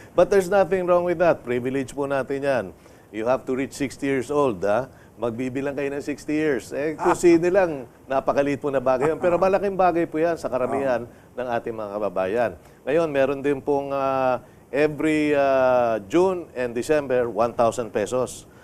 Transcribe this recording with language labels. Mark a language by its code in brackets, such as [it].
[en] But there's nothing wrong with that. [tl] Privilege po natin yan. [en] You have to reach 60 years old. Ha? [tl] magbibilang kayo ng 60 years. Eh, kung sino lang, napakaliit po na bagay yun. Pero malaking bagay po yan sa karamihan ng ating mga kababayan. Ngayon, meron din pong every June and December, 1,000 pesos.